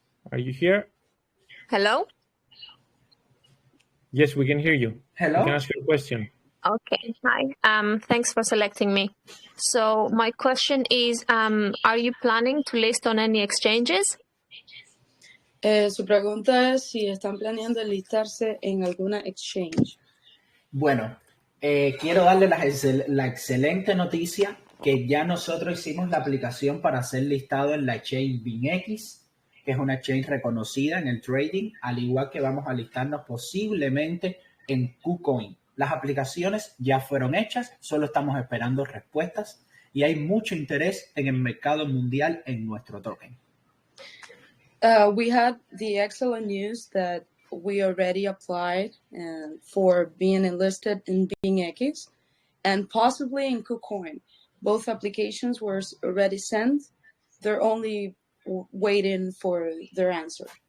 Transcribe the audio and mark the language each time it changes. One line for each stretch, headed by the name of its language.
English: Are you here? Hello? Yes, we can hear you. Hello? You can ask your question. Okay, hi. Thanks for selecting me. So my question is, are you planning to list on any exchanges?
Spanish: Su pregunta es si están planeando enlistarse en alguna exchange. Bueno, quiero darle la excelente noticia que ya nosotros hicimos la aplicación para ser listado en la exchange BinX, que es una exchange reconocida en el trading, al igual que vamos a listarnos posiblemente en KuCoin. Las aplicaciones ya fueron hechas, solo estamos esperando respuestas y hay mucho interés en el mercado mundial en nuestro token.
English: We had the excellent news that we already applied for being enlisted in BingX and possibly in KuCoin. Both applications were already sent. They're only waiting for their answer.